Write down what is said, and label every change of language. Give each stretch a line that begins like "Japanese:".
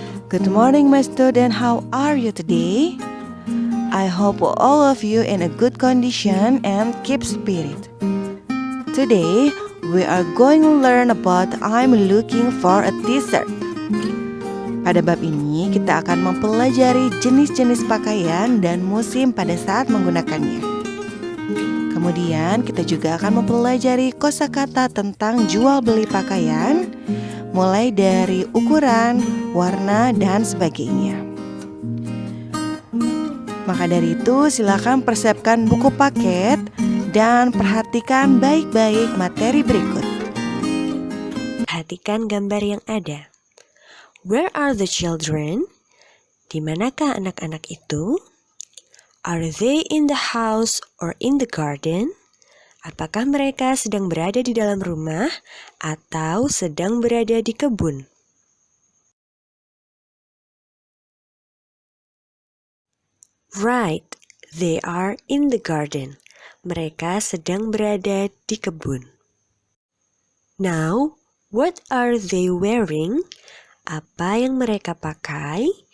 English: Good morning my student, how are you today? I hope all of you in a good condition and keep spirit. Today we are going to learn about I'm looking for a t-shirt.
Indonesian: Pada bab ini kita akan mempelajari jenis-jenis pakaian dan musim pada saat menggunakannya. Kemudian kita juga akan mempelajari kosakata tentang jual beli pakaian, mulai dari ukuran, warna, dan sebagainya. Maka dari itu silakan persiapkan buku paket dan perhatikan baik-baik materi berikut. Perhatikan gambar yang ada.
English: Where are the children?
Indonesian: Di manakah anak-anak itu?
English: Are they in the house or in the garden?
Indonesian: Apakah mereka sedang berada di dalam rumah atau sedang berada di kebun?
English: Right, they are in the garden.
Indonesian: Mereka sedang berada di kebun.
English: Now, what are they wearing?
Indonesian: Apa yang mereka pakai?